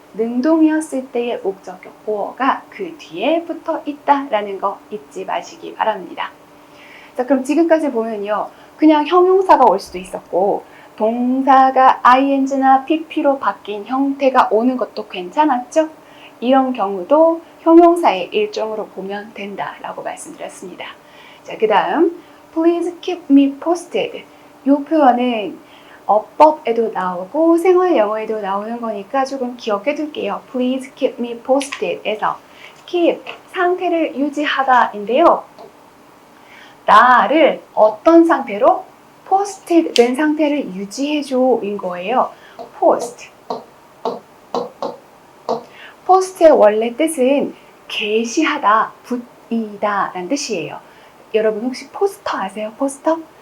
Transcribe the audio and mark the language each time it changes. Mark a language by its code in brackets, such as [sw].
[ko] 능동이었을 때의 목적격 보어가 그 뒤에 붙어 있다라는 거 잊지 마시기 바랍니다. 자, 그럼 지금까지 보면요. 그냥 형용사가 올 수도 있었고 동사가 ing나 pp로 바뀐 형태가 오는 것도 괜찮았죠? 이런 경우도 형용사의 일종으로 보면 된다라고 말씀드렸습니다. 자, 그 다음 [en] Please keep me posted. [ko] 이 표현은 어법에도 나오고 생활 영어에도 나오는 거니까 조금 기억해 둘게요. [en] Please keep me posted [ko] 에서 [en] keep, [ko] 상태를 유지하다인데요. 나를 어떤 상태로? posted 된 상태를 유지해줘 인 거예요. [en] post. [ko] post의 원래 뜻은 게시하다, 붙이다 라는 뜻이에요. 여러분 혹시 포스터 아세요? 포스터?